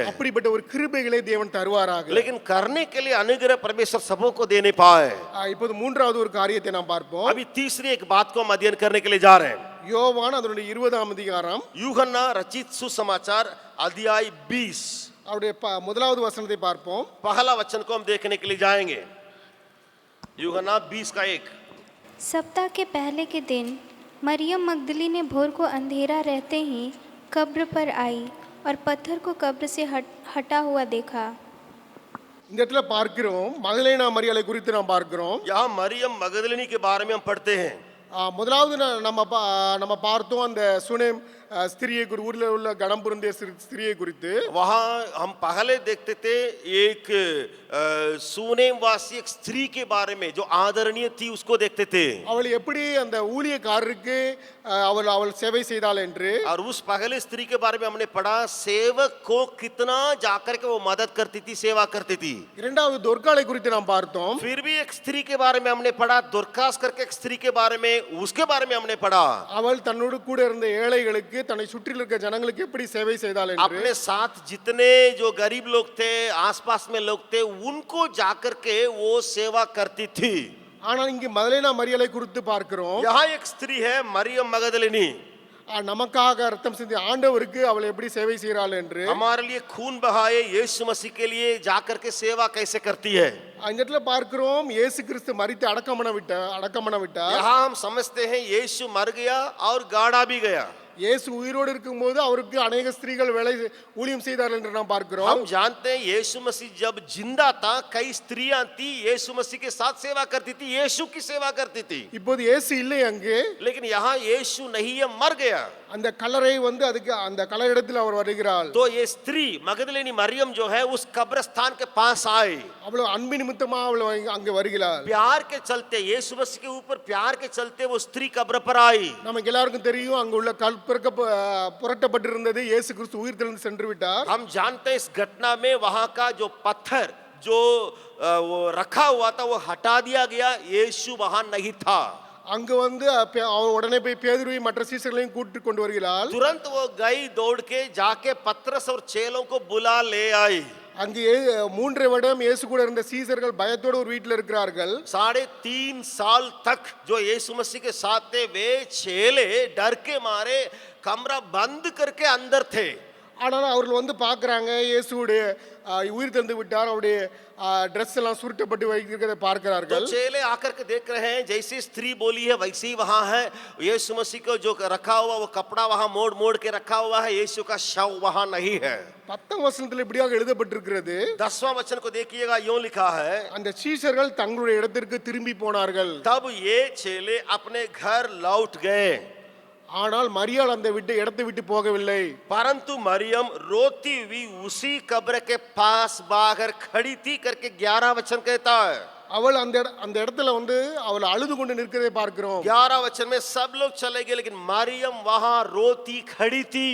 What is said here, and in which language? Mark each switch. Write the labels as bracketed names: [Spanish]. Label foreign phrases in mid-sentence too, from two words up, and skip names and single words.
[Tamil] அப்படிப்பட்ட ஒரு கிருபைகளை தேவன் தருவாராக. [Hindi] लेकिन करने के लिए अनुग्रह परमेश्वर सबों को देने पाए। [Tamil] இப்போது மூன்றாவது ஒரு காரியத்தை நாம் பார்ப்போம். [Hindi] अभी तीसरी एक बात को हम अध्ययन करने के लिए जा रहे हैं। [Tamil] யோவான் அதனுடைய 20ஆம் அதிகாரம், [Hindi] यूहन्ना रचित सुसमाचार अध्याय 20, [Tamil] அவருடைய முதலாவது வசனத்தை பார்ப்போம். [Hindi] पहला वचन को हम देखने के लिए जाएंगे। यूहन्ना 20 का 1। सप्ताह के पहले के दिन मरियम मगदली ने भोर को अंधेरा रहते ही कब्र पर आई और पत्थर को कब्र से हटा हुआ देखा। [Tamil] இந்த இடத்துல பார்க்கிறோம், மகதலேனா மரியாளை குறித்து நாம் பார்க்கிறோம். [Hindi] यहाँ मरियम मगदलिनी के बारे में हम पढ़ते हैं। [Tamil] முதலாவது நம்ம பார்த்தோம் அந்த சுனேம் ஸ்திரியை ஊர்ல உள்ள கணம் பொருந்திய ஸ்திரியை குறித்து. [Hindi] वहाँ हम पहले देखते थे एक सुनेम वासी एक स्त्री के बारे में जो आदरणीय थी उसको देखते थे। [Tamil] அவள் எப்படி அந்த ஊழியக்காரருக்கு அவள் சேவை செய்தாள் என்று, [Hindi] और उस पहले स्त्री के बारे में हमने पढ़ा सेवक को कितना जाकर के वो मदद करती थी, सेवा करती थी। [Tamil] இரண்டாவது தொர்காளை குறித்து நாம் பார்த்தோம். [Hindi] फिर भी एक स्त्री के बारे में हमने पढ़ा, दोरकास करके एक स्त्री के बारे में, उसके बारे में हमने पढ़ा। [Tamil] அவள் தன்னோடு கூட இருந்த ஏழைகளுக்கு, தன்னை சுற்றி இருக்க ஜனங்களுக்கு எப்படி சேவை செய்தாள் என்று, [Hindi] अपने साथ जितने जो गरीब लोग थे, आसपास में लोग थे, उनको जाकर के वो सेवा करती थी। [Tamil] ஆனால் இங்கு மகதலேனா மரியாளை குறித்து பார்க்கிறோம். [Hindi] यहाँ एक स्त्री है मरियम मगदलिनी। [Tamil] நமக்காக ரத்தம் சிந்தி ஆண்டவருக்கு அவள் எப்படி சேவை செய்கிறாள் என்று [Hindi] हमारे लिए खून बहाए यीशु मसीह के लिए जाकर के सेवा कैसे करती है। [Tamil] அந்த இடத்துல பார்க்கிறோம் இயேசு கிறிஸ்து மரித்து அடக்கம் பண்ண விட்டார். [Hindi] यहाँ हम समझते हैं यीशु मर गया और गाड़ा भी गया। [Tamil] இயேசு உயிரோடு இருக்கும்போது அவருக்கு अनेक ஸ்திரீகள் வேலை ஊழியம் செய்தார்கள் என்று நாம் பார்க்கிறோம். [Hindi] हम जानते हैं यीशु मसीह जब जिंदा था कई स्त्रियां थी यीशु मसीह के साथ सेवा करती थी, यीशु की सेवा करती थी। [Tamil] இப்போது இயேசு இல்லை அங்கே. [Hindi] लेकिन यहाँ यीशु नहीं है, मर गया। [Tamil] அந்த கல்லறை அதுக்கு அந்த கல்லறையில் அவர் வருகிறார். [Hindi] तो ये स्त्री मगदलेनी मरियम जो है उस कब्रिस्तान के पास आई। [Tamil] அவள் அன்பின் நிமித்தமாக அவள் அங்கே வருகிறார். [Hindi] प्यार के चलते यीशु मसीह के ऊपर प्यार के चलते वो स्त्री कब्र पर आई। [Tamil] நமக்கு எல்லாருக்கும் தெரியும் அங்க உள்ள கல் புரட்டப்பட்டிருந்தது. இயேசு கிறிஸ்து உயிர் தெழுந்து சென்று விட்டார். [Hindi] हम जानते हैं इस घटना में वहां का जो पत्थर जो वो रखा हुआ था वो हटा दिया गया, यीशु वहां नहीं था। [Tamil] அங்க அவள் உடனே போய் பேதுருவையும் மற்ற சீசர்களையும் கூட்டிட்டு கொண்டு வருகிறாள். [Hindi] तुरंत वो गई दौड़ के जाके पतरस और चेलों को बुला ले आई। [Tamil] அங்கே 3 வருடம் இயேசு கூட இருந்த சீசர்கள் பயத்தோடு ஒரு வீட்டில் இருக்கிறார்கள். [Hindi] 3.5 साल तक जो यीशु मसीह के साथ थे वे चेले डर के मारे कमरा बंद करके अंदर थे। [Tamil] ஆனாலும் அவர்கள் பார்க்குறாங்க இயேசுடைய உயிர் தெழுந்து விட்டார், அவருடைய ட்ரெஸ் எல்லாம் சுருட்டப்பட்டு வைக்கிறதை பார்க்கிறார்கள். [Hindi] तो चेले आकर के देख रहे हैं जैसे स्त्री बोली है वैसे ही वहां है। यीशु मसीह को जो रखा हुआ वो कपड़ा वहां मोड़ मोड़ के रखा हुआ है, यीशु का शव वहां नहीं है। [Tamil] 10 வசனத்தில் இப்படியாக எழுதப்பட்டிருக்கிறது. [Hindi] 10वां वचन को देखिएगा, यूं लिखा है [Tamil] அந்த சீஷர்கள் தங்களுடைய இடத்திற்கு திரும்பி போனார்கள். [Hindi] तब ये चेले अपने घर लौट गए। [Tamil] ஆனால் மரியாள் அந்த இடத்தை விட்டு போகவில்லை. [Hindi] परंतु मरियम रोती हुई उसी कब्र के पास बाहर खड़ी थी करके 11 वचन कहता है। [Tamil] அவள் அந்த இடத்துல அவள் அழுது கொண்டு நிற்கிறதை பார்க்கிறோம். [Hindi] 11 वचन में सब लोग चले गए लेकिन मरियम वहां रोती खड़ी थी।